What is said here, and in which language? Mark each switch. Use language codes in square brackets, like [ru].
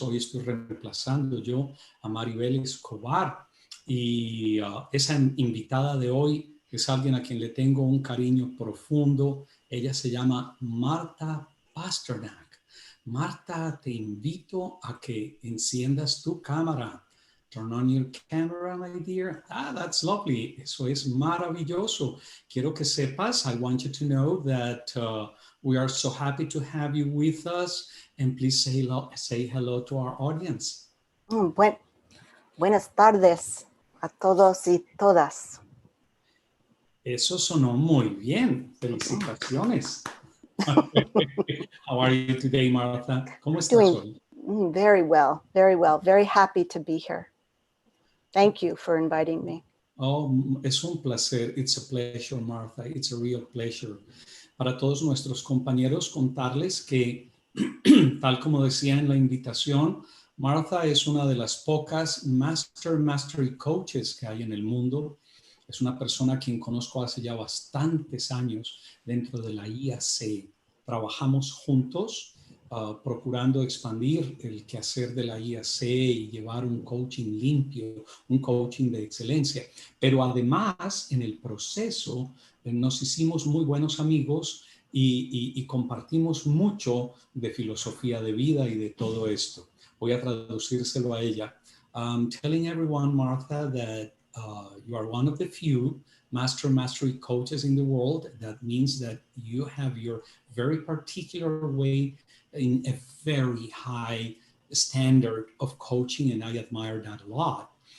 [es] Hoy estoy reemplazando yo a Maribel Escobar. Y esa invitada de hoy es alguien a quien le tengo un cariño profundo. Ella se llama Marta Pasternak. Marta, te invito a que enciendas tu cámara. [en] Turn on your camera, my dear. Ah, that's lovely. [es] Eso es maravilloso. Quiero que sepas, [en] I want you to know that we are so happy to have you with us. And please say hello to our audience. [es] Buenas tardes a todos y todas. Eso sonó muy bien. Felicitaciones. [en] How are you today, Martha? [es] ¿Cómo estás hoy? [en] Very well, very well. Very happy to be here. Thank you for inviting me. Oh, [es] es un placer. [en] It's a pleasure, Martha. It's a real pleasure. [es] Para todos nuestros compañeros, contarles que, tal como decía en la invitación, Martha es una de las pocas Mastery Coaches que hay en el mundo. Es una persona a quien conozco hace ya bastantes años dentro de la IAC. Trabajamos juntos procurando expandir el quehacer de la IAC y llevar un coaching limpio, un coaching de excelencia. Pero además, en el proceso, nos hicimos muy buenos amigos y compartimos mucho de filosofía de vida y de todo esto. Voy a traducírselo a ella. [en] Telling everyone, Martha, that you are one of the few mastery coaches in the world. That means that you have your very particular way in a very high standard of coaching, and I admire that a lot.